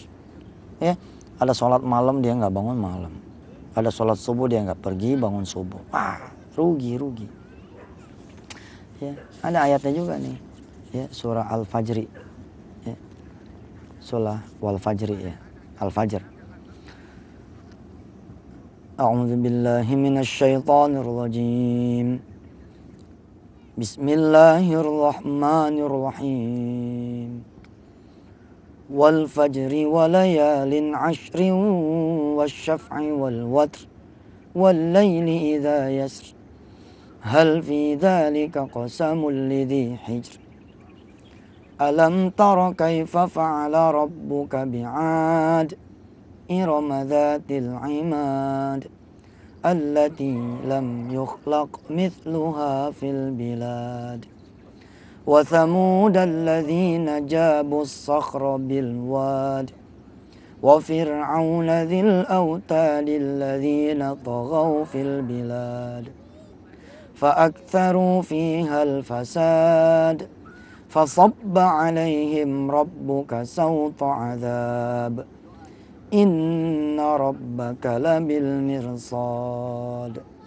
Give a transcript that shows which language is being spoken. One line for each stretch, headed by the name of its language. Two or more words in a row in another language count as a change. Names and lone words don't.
Indonesian: Ya, ada sholat malam dia nggak bangun malam. Ada sholat subuh dia nggak pergi bangun subuh. Wah, rugi. Ya, ada ayatnya juga nih. Ya, surah Al-Fajri. Ya. Surah Wal-Fajri ya. Al-Fajr.
Arabic: أعوذ بالله من الشيطان الرجيم. بسم الله الرحمن الرحيم. والفجر وليال عشر والشفع والوتر والليل إذا يسر هل في ذلك قسم لذي حجر ألم تر كيف فعل ربك بعاد إرم ذات العماد التي لم يخلق مثلها في bilad وثمود الذين جابوا الصخر بالواد وفرعون ذي الأوتاد الذين طغوا في البلاد فأكثروا فيها الفساد فصب عليهم ربك سوط عذاب إن ربك لبالمرصاد